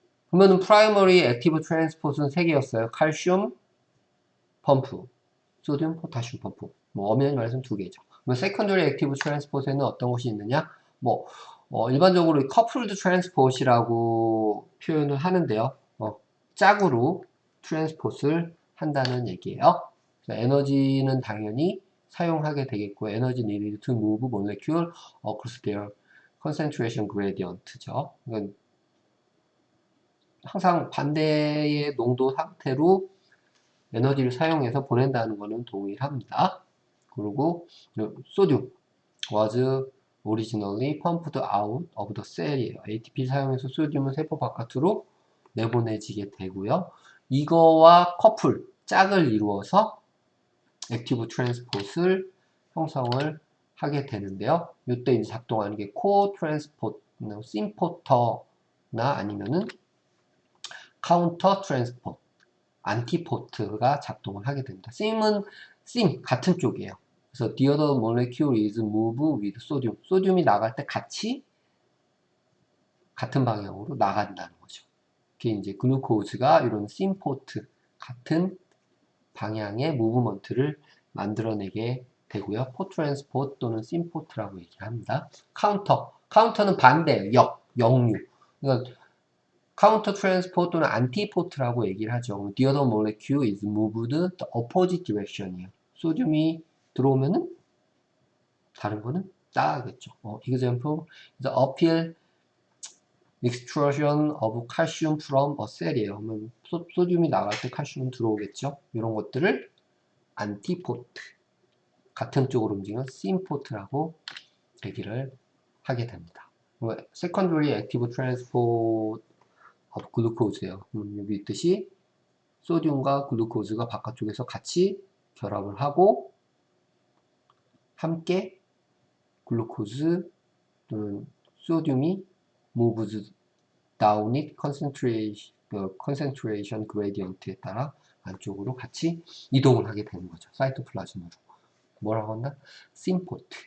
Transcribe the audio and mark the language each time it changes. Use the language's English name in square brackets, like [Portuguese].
[Korean] 그러면은 프라이머리 액티브 트랜스포트는 3개였어요. 칼슘 펌프, 소듐 포타슘 펌프. 엄연히 말해서 2개죠. 그러면 세컨더리 액티브 트랜스포트에는 어떤 것이 있느냐? 일반적으로 커플드 트랜스포트라고 표현을 하는데요. 짝으로 트랜스포트를 한다는 얘기예요. 에너지는 당연히 사용하게 되겠고, 에너지 [English] needed to move molecule across their concentration gradient죠. [Korean] 그러니까 항상 반대의 농도 상태로 에너지를 사용해서 보낸다는 것은 동일합니다. [English] 그리고 소듐 was originally pumped out of the cell이에요. [Korean] ATP 사용해서 소듐은 세포 바깥으로 내보내지게 되고요. 이거와 커플, 짝을 이루어서 액티브 트랜스포트를 형성을 하게 되는데요. 이때 이제 작동하는 게 코 트랜스포트, 심포터나 아니면은 카운터 트랜스포트, 안티포트가 작동을 하게 됩니다. 심 같은 쪽이에요. 그래서 [English] the other molecule is move with sodium. [Korean] 소듐이 나갈 때 같이 같은 방향으로 나간다는 거죠. 그게 이제 글루코즈가 이런 심포트 같은 방향의 무브먼트를 만들어내게 되고요. 포트 트랜스포트 또는 심포트라고 얘기합니다. 카운터는 반대, 역류. 그러니까 카운터 트랜스포트 또는 안티포트라고 얘기를 하죠. [English] The other molecule is moved the opposite direction이에요. [Korean] 소듐이 들어오면은 다른 거는 따라가겠죠. [English] example, the uphill extrusion of calcium from a cell이에요. [Korean] 그러면 소듐이 나갈 때 칼슘은 들어오겠죠. 이런 것들을 안티포트, 같은 쪽으로 움직이는 심포트라고 얘기를 하게 됩니다. [English] secondary active transport of glucose예요. [Korean] 여기 있듯이 소듐과 글루코즈가 바깥쪽에서 같이 결합을 하고 함께 글루코즈 또는 소듐이 [English] moves down it concentration gradient [Korean] 에 따라 안쪽으로 같이 이동을 하게 되는 거죠. 사이토플라즘으로. 뭐라고 한다? 심포트.